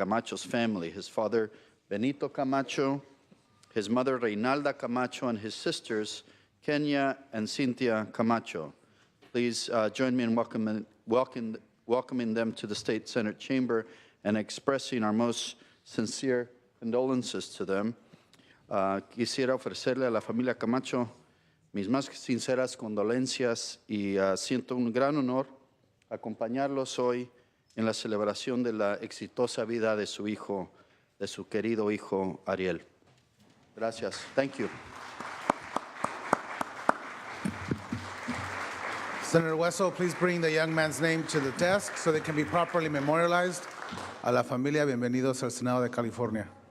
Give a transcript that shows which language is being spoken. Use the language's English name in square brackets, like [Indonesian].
[English] Camacho's family, his father, Benito Camacho, his mother, Reynalda Camacho, and his sisters, Kenya and Cynthia Camacho. Please join me in welcoming them to the State Senate chamber and expressing our most sincere condolences to them. [Spanish] Quisiera ofrecerle a la familia Camacho mis más sinceras condolencias y siento un gran honor acompañarlos hoy en la celebración de la exitosa vida de su hijo, de su querido hijo Ariel. Gracias. [English] Thank you. Senator Wesso, please bring the young man's name to the desk so they can be properly memorialized. [Spanish] A la familia, bienvenidos al Senado de California.